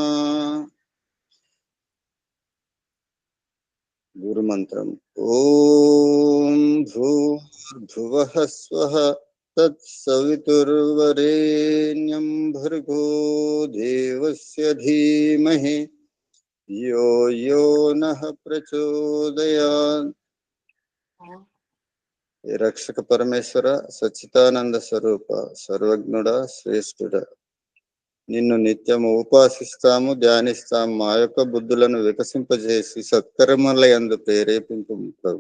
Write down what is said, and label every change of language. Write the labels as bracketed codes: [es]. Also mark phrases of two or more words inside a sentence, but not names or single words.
[sa] गुरुमन्त्रम् ॐ भूर्भुवः स्वः तत्सवितुर्वरेण्यं भर्गो देवस्य धीमहि यो यो नः प्रचोदयात् [te] రక్షక పరమేశ్వర సచ్చిదానంద స్వరూప సర్వజ్ఞుడ శ్రేష్ఠుడ నిన్ను నిత్యము ఉపాసిస్తాము ధ్యానిస్తాము మా యొక్క బుద్ధులను వికసింపజేసి సత్కర్మల యందు ప్రేరేపింపు ప్రభు